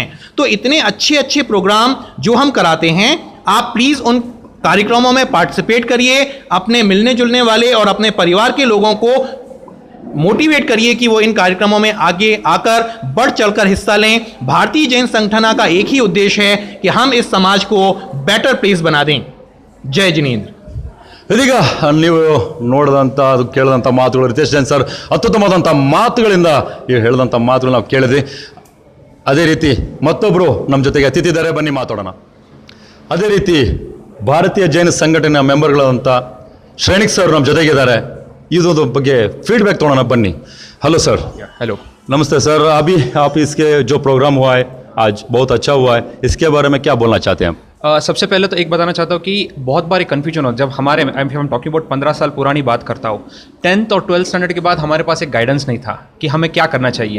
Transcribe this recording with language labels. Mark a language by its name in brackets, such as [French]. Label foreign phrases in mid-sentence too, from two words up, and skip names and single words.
[Hindi] तो इतने अच्छे अच्छे प्रोग्राम जो हम कराते हैं, आप प्लीज़ उन कार्यक्रमों में पार्टिसिपेट करिए, अपने मिलने जुलने वाले और अपने परिवार के लोगों को मोटिवेट करिए कि वो इन कार्यक्रमों में आगे आकर बढ़ चढ़कर हिस्सा लें। भारतीय जैन संगठना का एक ही उद्देश्य है कि हम इस समाज को [English] better place [Hindi] बना दें। जय जिनेंद्र। [Kannada] ಇದೀಗ ನೀವು ನೋಡಿದಂಥ ಅದು ಕೇಳಿದಂಥ ಮಾತುಗಳು ರಿತೇಶ್ ಜೈನ್ ಸರ್ ಅತ್ಯುತ್ತಮವಾದಂಥ ಮಾತುಗಳಿಂದ ಹೇಳಿದಂಥ ಮಾತುಗಳು ನಾವು ಕೇಳಿದ್ವಿ. ಅದೇ ರೀತಿ ಮತ್ತೊಬ್ಬರು ನಮ್ಮ ಜೊತೆಗೆ ಅತಿಥಿ ಇದ್ದಾರೆ, ಬನ್ನಿ ಮಾತಾಡೋಣ. ಅದೇ ರೀತಿ ಭಾರತೀಯ ಜೈನ ಸಂಘಟನೆಯ ಮೆಂಬರ್ಗಳಾದಂಥ ಶ್ರೇಣಿಕ್ ಸರ್ ನಮ್ಮ ಜೊತೆಗಿದ್ದಾರೆ. ಇದೊಂದು ಬಗ್ಗೆ ಫೀಡ್‌ಬ್ಯಾಕ್ ತೋಡ್ನಾ ಬನ್ನಿ. [English] hello sir. [Hindi] हेलो. नमस्ते सर. अभी आप इसके जो प्रोग्राम हुआ है आज बहुत अच्छा हुआ है, इसके बारे में क्या बोलना चाहते हैं? सबसे पहले तो एक बताना चाहता हूँ कि बहुत बार एक कन्फ्यूजन हो, जब हमारे हम [English] talking about [Hindi] 15 साल पुरानी बात करता हूँ, 10th और 12th स्टैंडर्ड के बाद हमारे पास एक गाइडेंस नहीं था कि हमें क्या करना चाहिए.